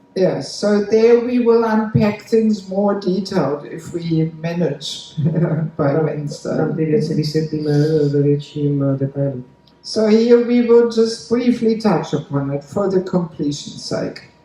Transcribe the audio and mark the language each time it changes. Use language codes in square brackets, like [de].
[en] Yes, so there we will unpack things more detailed if we manage by Wednesday. [cs] Tam ty věci vysvětlíme ve větším detailu. [en] So here we will just briefly touch upon it for the completion's sake.